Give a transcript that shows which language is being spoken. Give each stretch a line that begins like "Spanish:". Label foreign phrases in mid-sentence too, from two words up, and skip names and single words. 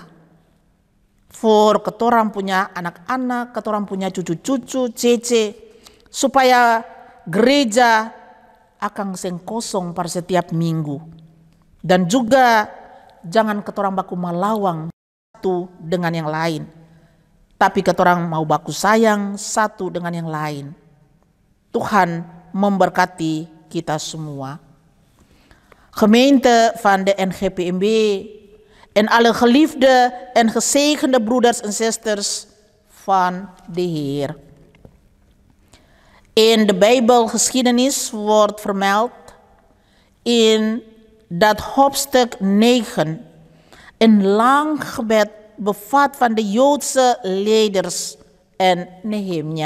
Ambonese Malay: For ketorang punya anak-anak, ketorang punya cucu-cucu, cece, supaya gereja akan seng kosong pada setiap minggu. Dan juga jangan ketorang baku melawang satu dengan yang lain. Tapi ketorang mau baku sayang satu dengan yang lain.
Indonesian: Tuhan memberkati kita semua.
Dutch: Gemeente van de NGPMB en alle geliefde en gezegende broeders en zusters van de Heer. In de Bijbelgeschiedenis wordt vermeld in dat hoofdstuk 9 een lang gebed bevat van de Joodse leiders en Nehemia.